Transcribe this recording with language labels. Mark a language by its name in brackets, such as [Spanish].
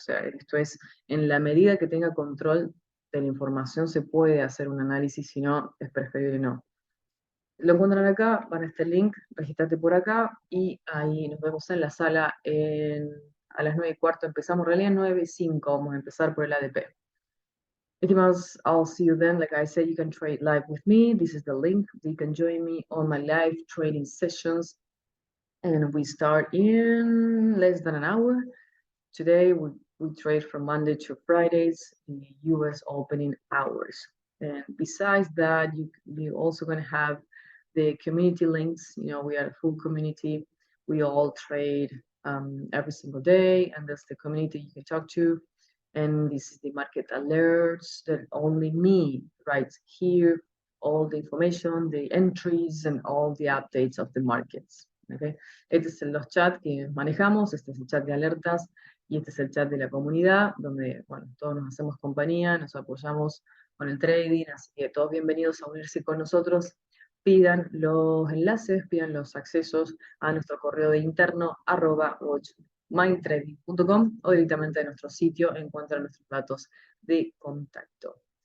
[Spanish] O sea, esto es, en la medida que tenga control de la información, se puede hacer un análisis, si no, es preferible no. Lo encuentran acá, van a este link, registrate por acá y ahí nos vemos en la sala a las 9:15. Empezamos, en realidad 9:05, vamos a empezar por el ADP. [English] I'll see you then. Like I said, you can trade live with me. This is the link. You can join me on my live trading sessions. And we start in less than an hour. Today, we trade from Monday to Fridays in the US opening hours. And besides that, you're also going to have the community links. You know, we are a full community. We all trade every single day, and that's the community you can talk to. And this is the market alerts that only me writes here, all the information, the entries, and all the updates of the markets. Okay. [Spanish] Este es los chats que manejamos, este es el chat de alertas y este es el chat de la comunidad, donde, bueno, todos nos hacemos compañía, nos apoyamos con el trading, así que todos bienvenidos a unirse con nosotros. Pidan los enlaces, pidan los accesos a nuestro correo de interno, @watchmindtrading.com o directamente en nuestro sitio encuentran nuestros datos de contacto.